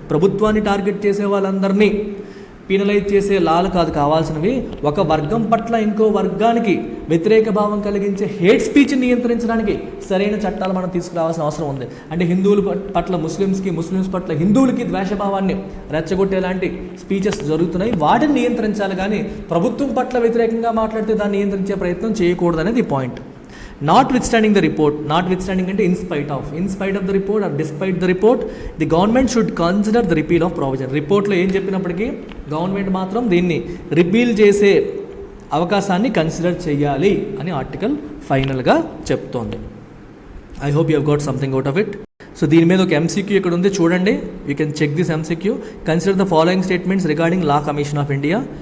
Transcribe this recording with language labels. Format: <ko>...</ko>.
<te>ప్రభుత్వాన్ని టార్గెట్ చేసే వాళ్ళందరినీ పీనలైజ్ చేసే లాలు కాదు కావాల్సినవి, ఒక వర్గం పట్ల ఇంకో వర్గానికి వ్యతిరేక భావం కలిగించే హేట్ స్పీచ్ని నియంత్రించడానికి సరైన చట్టాలు మనం తీసుకురావాల్సిన అవసరం ఉంది. అంటే హిందువుల పట్ల ముస్లిమ్స్ పట్ల హిందువులకి ద్వేషభావాన్ని రెచ్చగొట్టేలాంటి స్పీచెస్ జరుగుతున్నాయి, వాటిని నియంత్రించాలి. కానీ ప్రభుత్వం పట్ల వ్యతిరేకంగా మాట్లాడితే దాన్ని నియంత్రించే ప్రయత్నం చేయకూడదు అనేది point.</te> <en>Notwithstanding the report, notwithstanding అంటే in spite of the report or despite the report, the government should consider the repeal of provision.</en> <te>రిపోర్ట్లో ఏం చెప్పినప్పటికీ గవర్నమెంట్ మాత్రం దీన్ని రిపీల్ చేసే అవకాశాన్ని కన్సిడర్ చేయాలి అని ఆర్టికల్ ఫైనల్గా చెప్తోంది.</te> <en>I hope you have got something out of it.</en> <te>So దీని మీద ఒక ఎంసీక్యూ ఇక్కడ ఉంది, చూడండి.</te> <en>You can check this MCQ. Consider the following statements regarding law commission of India.</en>